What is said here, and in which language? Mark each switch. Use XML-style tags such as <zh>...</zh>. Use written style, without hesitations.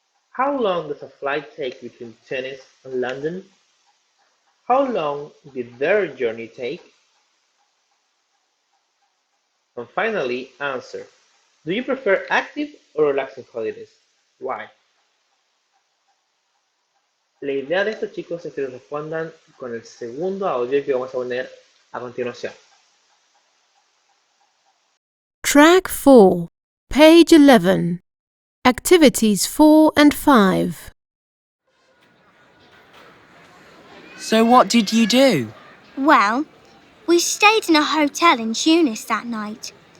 <en>How long does a flight take between Tunis and London? How long did their journey take? And finally, answer. Do you prefer active or relaxing holidays? Why?</en> <es>La idea de estos chicos es que les respondan con el segundo audio que vamos a poner a continuación.</es> <en>Track 4, page 11, activities 4 and 5. So what did you do? Well, we stayed in a hotel in Tunis that night.</en>